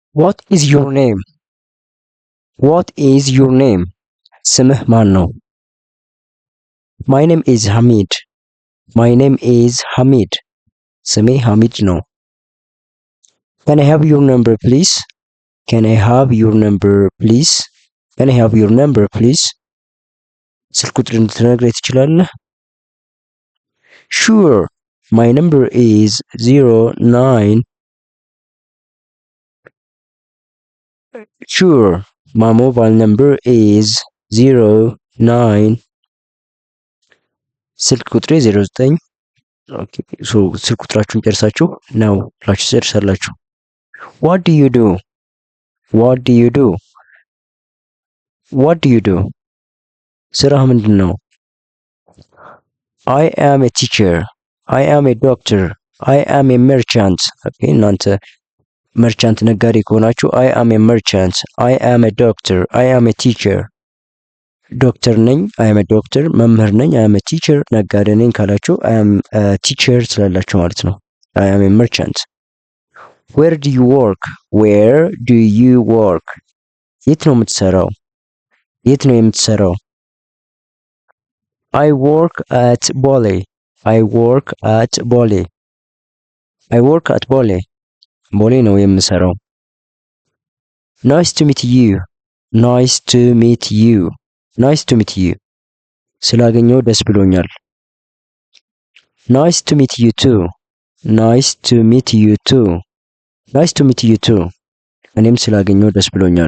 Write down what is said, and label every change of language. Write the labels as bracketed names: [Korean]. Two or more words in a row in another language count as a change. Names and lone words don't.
[English] What is your name? What is your name? [Amharic] ስምህ ማን ነው? [English] My name is Hamid. My name is Hamid. [Amharic] ስሜ ሐሚድ ነው። [English] Can I have your number please? Can I have your number please? Can I have your number please? [Amharic] ስልክ ቁጥር ልትነግረኝ ትችላለህ? [English] Sure. My number is 09. Sure. My mobile number is 09. [Amharic] ስልክ ቁጥሬ 09 [English] okay so [Amharic] ስልክ ቁጥራችሁን ጨርሳችሁ ነው ብላችሁ ትጨርሳላችሁ። [English] What do you do? What do you do? What do you do? [Amharic] ስራህ ምንድን ነው? [English] I am a teacher. I am a doctor. I am a merchant. [Amharic] ኦኬ እናንተ መርቻንት ነጋዴ ከሆናችሁ [English] I am a merchant. I am a doctor. I am a teacher. [Amharic] ዶክተር ነኝ [English] I am a doctor። [Amharic] መምህር ነኝ [English] I am a teacher። [Amharic] ነጋዴ ነኝ ካላችሁ [English] I am a teacher [Amharic] ትላላችሁ ማለት ነው። [English] I am a merchant. Where do you work? Where do you work? [Amharic] የት ነው የምትሰራው? የት ነው የምትሰራው? [English] I work at Bole. I work at Bole. I work at Bole. [Amharic] ቦሌ ነው የምሰራው። [English] Nice to meet you. Nice to meet you. Nice to meet you. [Amharic] ስላገኘው ደስ ብሎኛል። [English] Nice to meet you too. Nice to meet you too. Nice to meet you too. [Amharic] እኔም ስላገኘው ደስ ብሎኛል።